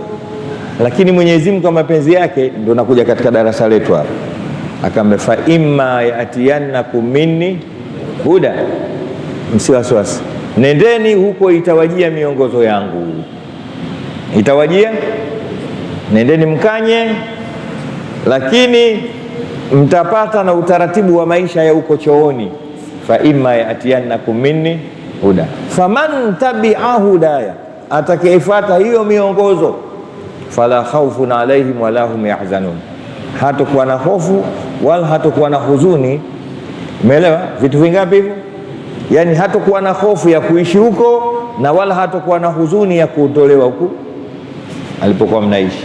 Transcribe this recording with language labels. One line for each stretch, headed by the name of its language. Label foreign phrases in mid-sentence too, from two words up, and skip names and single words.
Swahili: Lakini Mwenyezi Mungu kwa mapenzi yake ndio nakuja katika darasa letu hapa, akamwambia
Arabic: فإما يأتينكم مني هدى,
Swahili: msiwaswasi, nendeni huko, itawajia miongozo yangu, itawajia, nendeni mkanye, lakini mtapata na utaratibu wa maisha ya huko chooni.
Arabic: فإما يأتينكم مني هدى فمن تبع هداي,
Swahili: atakayefuata hiyo miongozo,
Arabic: فلا خوف عليهم ولا هم يحزنون,
Swahili: hatakuwa na hofu wala hatakuwa na huzuni. Umeelewa vitu vingapi hivyo? Yani hatakuwa na hofu ya kuishi huko na wala hatakuwa na huzuni ya kutolewa huko alipokuwa mnaishi.